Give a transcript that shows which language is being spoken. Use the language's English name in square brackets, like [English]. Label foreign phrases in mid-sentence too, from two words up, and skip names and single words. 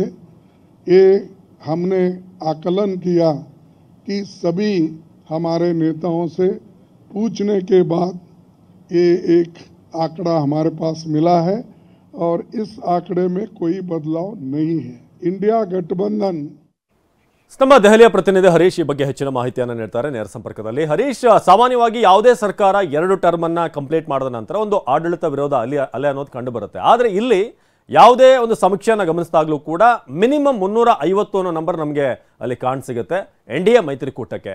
[Hindi] ये हमने आकलन किया कि सभी हमारे नेताओं से पूछने के बाद ये एक आंकड़ा हमारे पास मिला है और इस आंकड़े में कोई बदलाव नहीं है. इंडिया गठबंधन [Kannada] ನಮ್ಮ ದೆಹಲಿಯ ಪ್ರತಿನಿಧಿ ಹರೀಶ್ ಈ ಬಗ್ಗೆ ಹೆಚ್ಚಿನ ಮಾಹಿತಿಯನ್ನು ನೀಡ್ತಾರೆ ನೇರ ಸಂಪರ್ಕದಲ್ಲಿ. ಹರೀಶ್, ಸಾಮಾನ್ಯವಾಗಿ ಯಾವುದೇ ಸರ್ಕಾರ 2 ಟರ್ಮ್ ಅನ್ನ ಕಂಪ್ಲೀಟ್ ಮಾಡಿದ ನಂತರ ಒಂದು ಆಡಳಿತ ವಿರೋಧ ಅಲೆ ಅನ್ನೋದು ಕಂಡು ಬರುತ್ತೆ. ಆದರೆ ಇಲ್ಲಿ ಯಾವುದೇ ಒಂದು ಸಮೀಕ್ಷೆಯನ್ನು ಗಮನಿಸಿದಾಗಲೂ ಕೂಡ ಮಿನಿಮಮ್ 350 ಅನ್ನೋ ನಂಬರ್ ನಮಗೆ ಅಲ್ಲಿ ಕಾಣಸಿಗುತ್ತೆ ಎನ್ಡಿಎ ಮೈತ್ರಿಕೂಟಕ್ಕೆ.